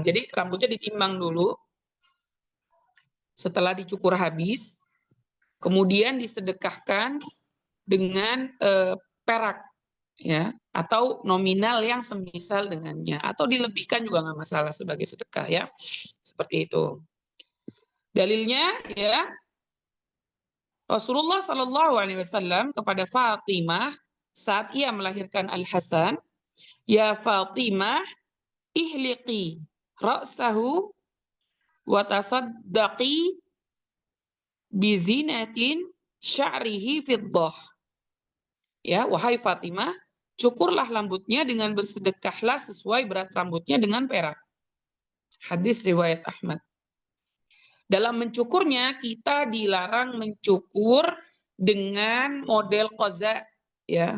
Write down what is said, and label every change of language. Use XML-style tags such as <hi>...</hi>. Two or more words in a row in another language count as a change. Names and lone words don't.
<id>Jadi rambutnya ditimbang dulu, setelah dicukur habis, kemudian disedekahkan dengan perak, ya, atau nominal yang semisal dengannya, atau dilebihkan juga nggak masalah sebagai sedekah, ya, seperti itu. Dalilnya, ya, Rasulullah</id> <ar>صلى الله عليه وسلم</ar> <id>kepada Fatimah saat ia melahirkan Al Hasan, ya Fatimah,</id> <ar>احلقي رأسه وتصدقي بزنة شعره فضة.</ar> <id>Ya, wahai Fatimah, cukurlah rambutnya dengan bersedekahlah sesuai berat rambutnya dengan perak. Hadis riwayat Ahmad. Dalam mencukurnya kita dilarang mencukur dengan model qaza, ya.</id>